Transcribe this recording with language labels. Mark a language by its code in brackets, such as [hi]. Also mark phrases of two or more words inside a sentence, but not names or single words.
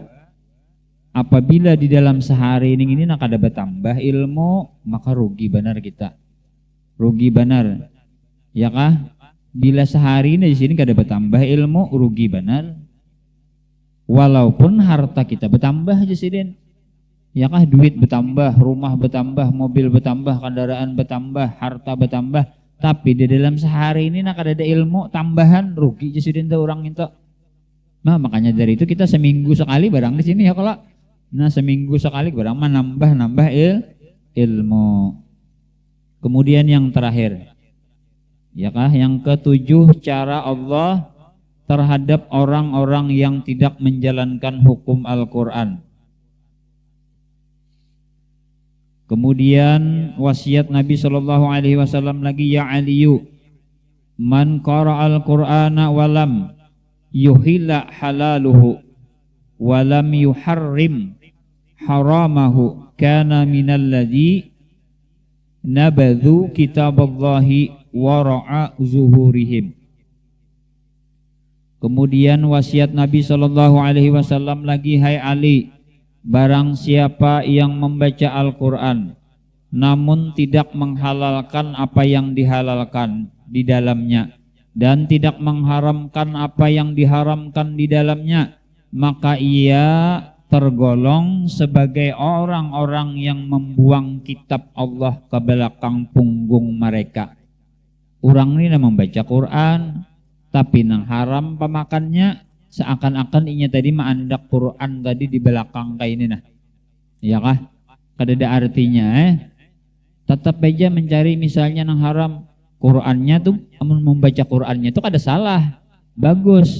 [bjn] Apabila di dalam sehari ini nak kada bertambah ilmu maka rugi benar kita, rugi benar ya kah. Bila sehari ini di sini kada bertambah ilmu rugi benar. Walaupun harta kita bertambah aja sidin. [id] Ya kah duit bertambah, rumah bertambah, mobil bertambah, kendaraan bertambah, harta bertambah, tapi di dalam sehari ini nak ada ilmu tambahan rugi jadi orang itu. Nah makanya dari itu kita seminggu sekali barang di sini ya kalau. Nah seminggu sekali barang nambah ilmu. Kemudian yang terakhir, ya kah yang ketujuh, cara Allah terhadap orang-orang yang tidak menjalankan hukum Al-Quran. Kemudian wasiat Nabi SAW lagi, [ar] يا علي من قرأ القرآن ولم يحل حلاله ولم يحرم حرامه كان من الذين نبذوا كتاب الله وراء ظهورهم. [id] Kemudian wasiat Nabi [ar] صلى الله عليه وسلم [id] lagi, hai Ali, barang siapa yang membaca Al-Quran namun tidak menghalalkan apa yang dihalalkan di dalamnya dan tidak mengharamkan apa yang diharamkan di dalamnya, maka ia tergolong sebagai orang-orang yang membuang kitab Allah ke belakang punggung mereka. [bjn] Orang ini membaca Quran tapi nang haram pemakannya, seakan-akan inya tadi mandak Quran tadi di belakang kayak ini nah. Ya kah? Kadada artinya tetap aja mencari misalnya nang haram. Qurannya tuh membaca Qurannya tuh kada salah, bagus.